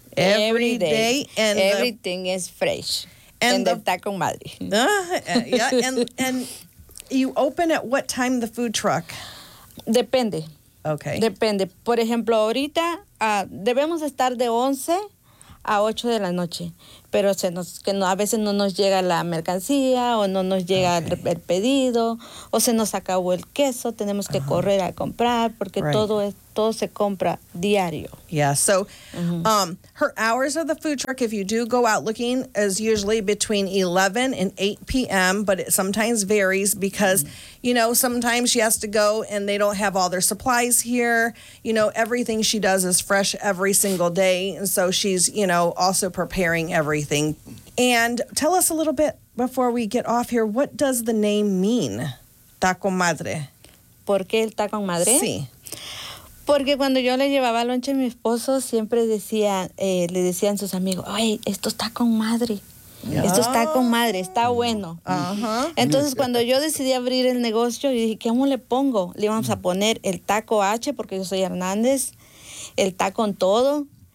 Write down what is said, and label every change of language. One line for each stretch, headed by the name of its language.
English: And everything is fresh. And the taco madre. Yeah. And You open at what time the food truck?
Spanish: Depende.
English: Okay.
Spanish: Depende. Por ejemplo, ahorita debemos estar de 11 a 8 de la noche. Pero se nos, que no, a veces no nos llega la mercancía o no nos llega el pedido o se nos acabó el queso. Tenemos que correr a comprar porque todo se compra diario.
English: Yeah, so her hours of the food truck, if you do go out looking, is usually between 11 and 8 p.m., but it sometimes varies because, you know, sometimes she has to go and they don't have all their supplies here. You know, everything she does is fresh every single day, and so she's, you know, also preparing everything. And tell us a little bit before we get off here, what does the name mean, Taco Madre?
Spanish: ¿Por qué el Taco Madre? Sí. Porque cuando yo le llevaba lonche a mi esposo, siempre decía, le decían sus amigos, ay, esto está con madre. Yeah. Esto está con madre, está bueno. Uh-huh. Entonces, cuando yo decidí abrir el negocio, yo dije, ¿cómo le pongo? Le íbamos a poner el Taco H, porque yo soy Hernández, el Taco en todo.